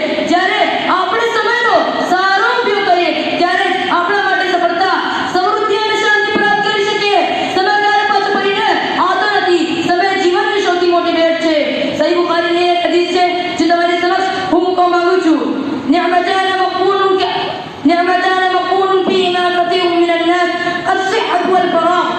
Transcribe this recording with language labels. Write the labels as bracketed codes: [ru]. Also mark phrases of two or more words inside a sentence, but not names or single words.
[gu] જ્યારે આપણે સમયનો સારો ઉપયોગ કરીએ ત્યારે આપણા માટે સફળતા, સમૃદ્ધિ અને શાંતિ પ્રાપ્ત કરી શકીએ. સમય ક્યારે પાછો ફરીને આવતો નથી. સમય જીવનની સૌથી મોટી ભેટ છે. સહી બુખારીની એક હદીસ છે જે તમારી સમક્ષ હું મૂકવા માંગુ છું. [ar] نعمتان مقبول فيهما كثير من الناس الصحة والفراغ